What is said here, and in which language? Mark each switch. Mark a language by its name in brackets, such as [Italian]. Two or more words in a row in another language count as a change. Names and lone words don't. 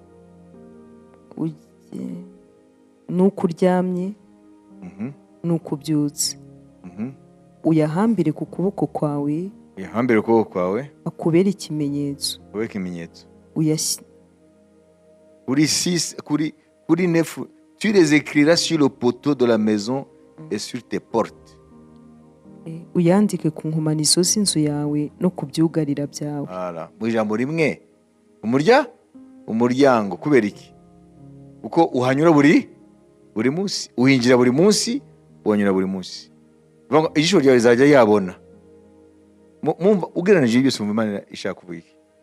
[Kinyarwanda] Nuko uryamye, nuko ubyutse. Uyahambire ku kuboko kwawe. Uyahambire ku kuboko kwawe. Akubera ikimenyetso. Akubera ikimenyetso. Kuri 9, [French] tu les écriras sur le poteau de la maison et sur tes portes. [Kinyarwanda] Uyandike ku nkomanizo z'inzu yawe no ku byugarira byawe. Mu ijambo rimwe umuryango. Kubera iki? Uko uhanyura buri munsi, uhinjira buri munsi, uhanyura buri munsi. Ijisho ryawe rizajya yabona. Mumva ugereranije byose mu Imana ishaka kuvuga iki?